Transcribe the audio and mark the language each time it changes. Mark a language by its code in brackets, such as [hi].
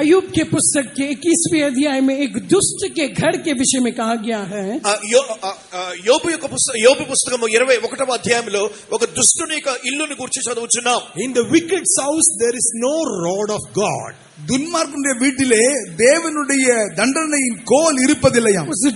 [hi] अय्यूब के पुस्तक के 21वें अध्याय में एक दुष्ट के घर के विषय में कहा गया है. [te] యోబు పుస్తకం 21వ అధ్యాయంలో ఒక దుష్టుని యొక్క ఇల్లుని గురించి చదువుచున్నాం. [en] In the wicked's house there is no rod of God. [ta] துன்மார்க்கனுடைய வீட்டிலே தேவனுடைய தண்டனையின் கோல் இருப்பதில்லையாம்.